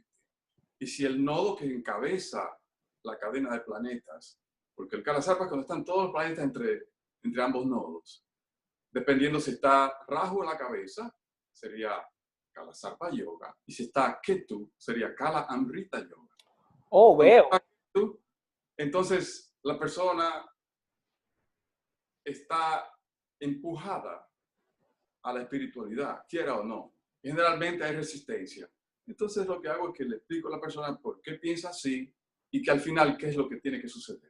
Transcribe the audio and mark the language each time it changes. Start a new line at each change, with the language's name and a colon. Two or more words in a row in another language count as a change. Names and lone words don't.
Spanish: Y si el nodo que encabeza la cadena de planetas, porque el kalasarpa es cuando están todos los planetas entre ambos nodos, dependiendo si está Rahu en la cabeza, sería kalasarpa yoga, y si está Ketu, sería kala amrita yoga. Oh, veo. Ketu, entonces la persona está empujada a la espiritualidad, quiera o no. Generalmente hay resistencia. Entonces lo que hago es que le explico a la persona por qué piensa así y que al final qué es lo que tiene que suceder.